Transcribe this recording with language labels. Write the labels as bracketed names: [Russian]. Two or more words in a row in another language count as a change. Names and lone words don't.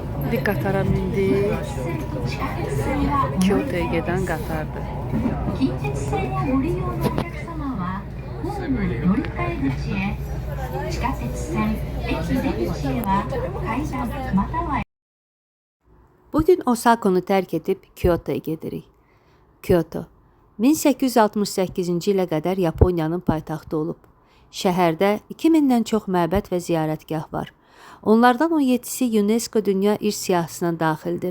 [Azerbaijani] İndi qatara mindik. Kyoto'ya gedən qatardır. [Japanese] 近鉄線をご利用のお客様はホーム乗り換え口へ、地下鉄線駅出口へは階段または [Azerbaijani] Bugün Osaka'nı tərk edib Kyoto'ya gedirik. Kyoto 1868-ci ilə qədər Yaponiyanın paytaxtı olub. Şəhərdə 2000-dən çox məbəd və ziyarətgah var. Onlardan 17-si UNESCO Dünya İrs Siyahısına daxildir.